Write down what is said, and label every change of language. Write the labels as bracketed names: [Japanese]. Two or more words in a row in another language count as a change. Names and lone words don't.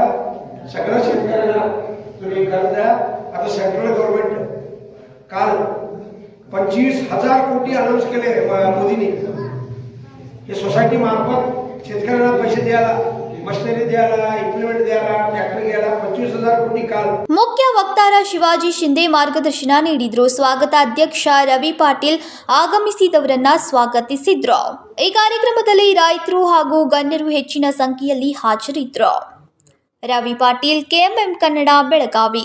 [Marathi] सगळ्या शेतकऱ्यांना तुम्ही कर्ज द्या. आता [English] central government [Marathi] काल 25,000 कोटी अनाऊन्स केले मोदींनी. हे सोसायटी मार्फत शेतकऱ्यांना पैसे द्यायला, मशिनरी द्यायला, इक्विपमेंट द्यायला, ट्रॅक्टर द्यायला 25,000 कोटी काल. [Kannada] ಮುಖ್ಯ ವಕ್ತಾರ ಶಿವಾಜಿ ಶಿಂದೆ ಮಾರ್ಗದರ್ಶನ ನೀಡಿದ್ರು. ಸ್ವಾಗತಾಧ್ಯಕ್ಷ ರವಿ ಪಾಟೀಲ್ ಆಗಮಿಸಿದವರನ್ನ ಸ್ವಾಗತಿಸಿದ್ರು. ಈ ಕಾರ್ಯಕ್ರಮದಲ್ಲಿ ರೈತರು ಹಾಗೂ ಗಣ್ಯರು ಹೆಚ್ಚಿನ ಸಂಖ್ಯೆಯಲ್ಲಿ ಹಾಜರಿದ್ದರು. ರವಿ ಪಾಟೀಲ್, KMM ಕನ್ನಡ, ಬೆಳಗಾವಿ.